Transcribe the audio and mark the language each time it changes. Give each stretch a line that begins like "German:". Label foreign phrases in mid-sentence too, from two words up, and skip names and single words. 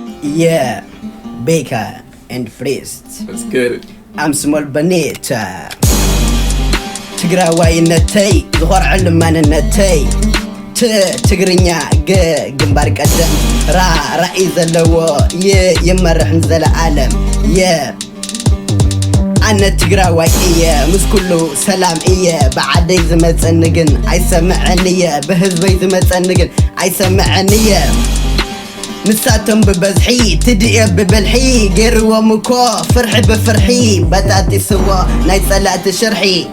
English: Yeah, Baker and Priest. Let's get it. I'm small Benita.
Tigrinya: ትግራዋይነተይ ዝኮር ዕልም ማንነተይ ትግርኛ ግንባር ቀደም ራእይ ዘለዎ የመርሕ ዘለዓለም ኣነ ትግራዋይ እየ ምስ ኩሉ ሰላም እየ ብዓደይ ዝመፀኒ ግን ኣይሰምዐኒ እየ ብህዝበይ ዝመፀኒ ግን ኣይሰምዐኒ እየ ንሳቶም ብበዝሒ ትድየ ብበልሒ ገይርዎም እኮ ፍርሒ ብፍርሒ በጣጢስዎ ናይ ፀላእቲ ሽርሒ